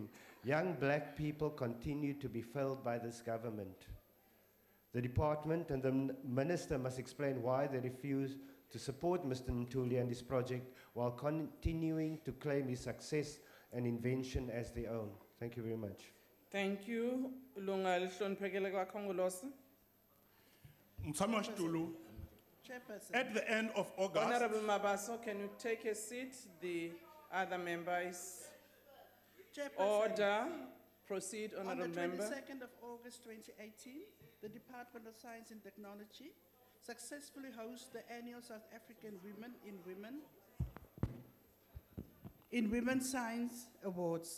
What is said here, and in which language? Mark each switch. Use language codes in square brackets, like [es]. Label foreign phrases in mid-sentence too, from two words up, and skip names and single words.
[en] Young black people continue to be failed by this government. The department and the minister must explain why they refuse to support Mr. Ntuli and his project while continuing to claim his success and invention as their own. Thank you very much. Thank you. [zu] Ilunga elihloniphekile kwaKhongolose. [en] Chairperson. At the end of August. Honorable Mabaso, can you take a seat? The other member is order. Proceed, Honorable Member. On the 22nd of August 2018, the Department of Science and Technology successfully hosted the annual South African Women in Women Science Awards.